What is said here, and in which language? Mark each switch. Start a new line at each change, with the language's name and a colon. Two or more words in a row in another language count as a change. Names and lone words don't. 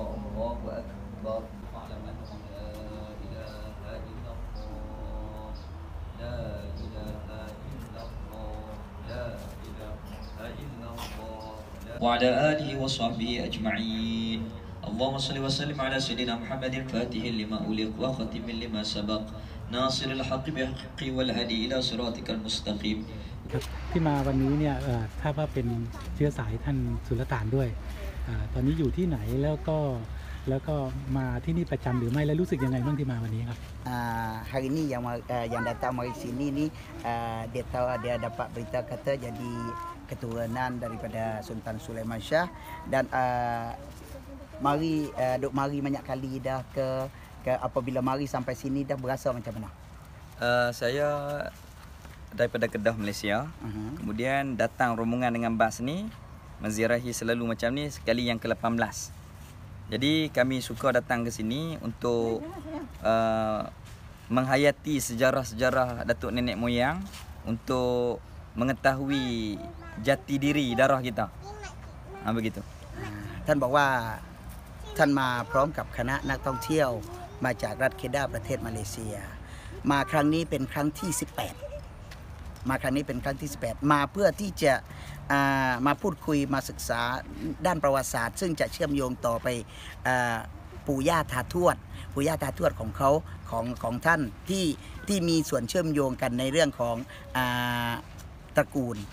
Arabic: الله أكبر واعلم أنه لا إله إلا الله لا إله إلا الله لا إله إلا الله وعلى آله وصحبه أجمعين اللهم صل وسلم على سيدنا محمد فاتح لما أغلق وختم لما سبق ناصر الحق بحق والهدي إلى صراطك المستقيم
Thai: ที่มาวันนี้เนี่ยถ้าว่าเป็นเชื้อสายท่านสุลต่านด้วยตอนนี้อยู่ที่ไหนแล้วก็มาที่นี่ประจำหรือไม่และรู้สึกยังไงบ้างที่มาวันนี้ครับ
Malay: hari ini yang datang mari sini ni dia tahu dia dapat berita kata jadi keturunan daripada Sultan Sulaiman Shah dan mari banyak kali dah ke apabila mari sampai sini dah berasa macam mana? Saya daripada Kedah, Malaysia. Kemudian datang rombongan dengan bas ni menziarahi selalu macam ni sekali yang ke-18. Jadi kami suka datang ke sini untuk menghayati sejarah-sejarah datuk nenek moyang untuk mengetahui jati diri darah kita. Begitu.
Thai: ท่านบอกว่าท่านมาพร้อมกับคณะนักท่องเที่ยวมาจากรัฐเคดาประเทศมาเลเซียมาครั้งนี้เป็นครั้งที่18มาครั้งนี้เป็นครั้งที่18มาเพื่อที่จะมาพูดคุยมาศึกษาด้านประวัติศาสตร์ซึ่งจะเชื่อมโยงต่อไปปู่ย่าตาทวดของเขาของท่านที่มีส่วนเชื่อมโยงกันในเรื่องของตระกูล